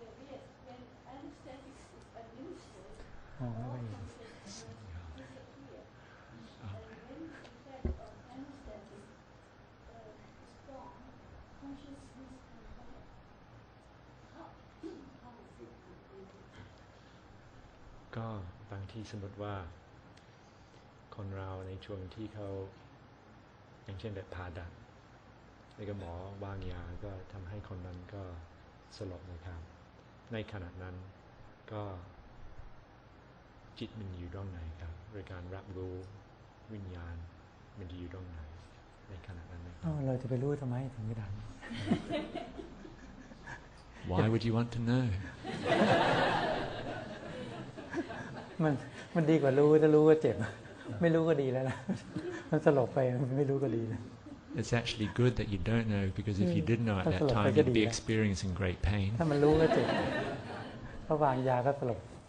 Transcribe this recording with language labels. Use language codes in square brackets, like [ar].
[en] Yes, when anesthetic is administered, all consciousness disappears. And when the effect of anesthetic is gone, consciousness comes back. How is it completed? [th] ก็บางที่สมมติว่าคนเราในช่วงที่เขาอย่างเช่นแบบผ่าตัดแล้วก็หมอวางยาก็ทำให้คนนั้นก็สลบนะครับในขณะนั้นก็จิตมันอยู่ตรงไหนครับโดยการรับรู้วิญญาณมันอยู่ตรงไหนในขณะนั้น เราจะไปรู้ทำไมถึงไม่ได้ [en] Why would you want to know? [th] มันดีกว่ารู้ถ้ารู้ก็เจ็บไม่รู้ก็ดีแล้วนะมันสลบไปไม่รู้ก็ดีนะ [en] It's actually good that you don't know, because if you did know at that time, you'd be experiencing great pain. [th] ถ้ามันรู้ก็เจ็บพอวางยาก็สลบ